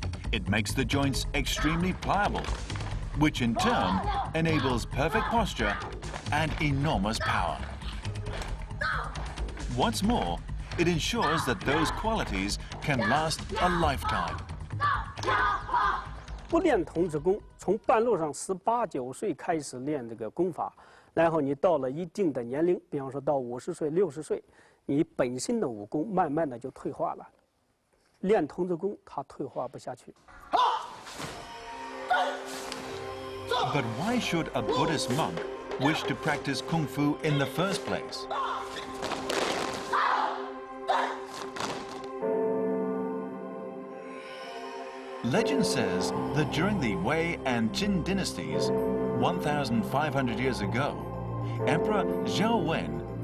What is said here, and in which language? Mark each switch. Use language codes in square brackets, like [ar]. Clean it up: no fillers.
[en] It makes the joints extremely pliable, which in turn enables perfect posture and enormous power. What's more, it ensures that those qualities can last a lifetime. [zh] 不练童子功，从半路上18、9岁开始练这个功法，然后你到了一定的年龄，比方说到50岁、60岁，你本身的武功慢慢的就退化了。练童子功，它退化不下去。 [en] But why should a Buddhist monk wish to practice Kung Fu in the first place? Legend says that during the Wei and Qin dynasties, 1,500 years ago, Emperor Zhao Wen,